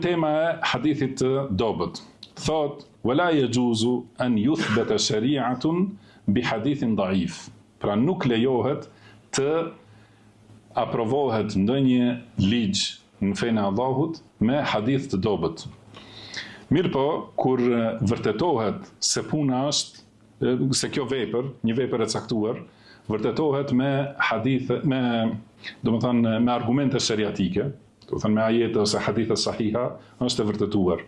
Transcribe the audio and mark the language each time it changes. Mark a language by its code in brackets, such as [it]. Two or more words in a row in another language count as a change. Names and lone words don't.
[sq] Tema e hadithit të dobët. Thot, [ar] ولا يجوز أن تثبت شريعة بحديث ضعيف. [sq] Pra nuk lejohet të aprovohet ndonjë ligj në fenë e Allahut me hadith të dobët. Mirë po, kur vërtetohet se puna është, se kjo vepër, një vepër e caktuar, vërtetohet me hadith, me argumente shariatike, me ajete ose hadithe sahiha, është e vërtetuar.